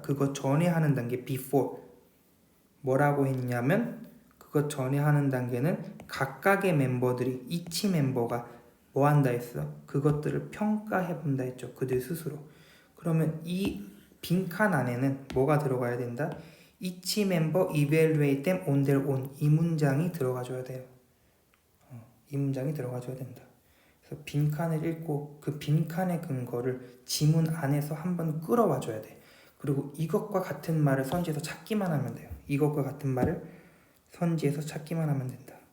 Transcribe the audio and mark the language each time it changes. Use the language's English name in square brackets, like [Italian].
[Korean] 그거 전에 하는 단계 before. 뭐라고 했냐면 그것 전에 하는 단계는 각각의 멤버들이, each 멤버가 뭐 한다 했어? 그것들을 평가해 본다 했죠. 그들 스스로. 그러면 이 빈칸 안에는 뭐가 들어가야 된다? [English] each member evaluate them on their own. [Korean] 이 문장이 들어가줘야 돼요. 이 문장이 들어가줘야 된다. 그래서 빈칸을 읽고 그 빈칸의 근거를 지문 안에서 한번 끌어와줘야 돼. 그리고 이것과 같은 말을 선지에서 찾기만 하면 돼요. 이것과 같은 말을 선지에서 찾기만 하면 된다.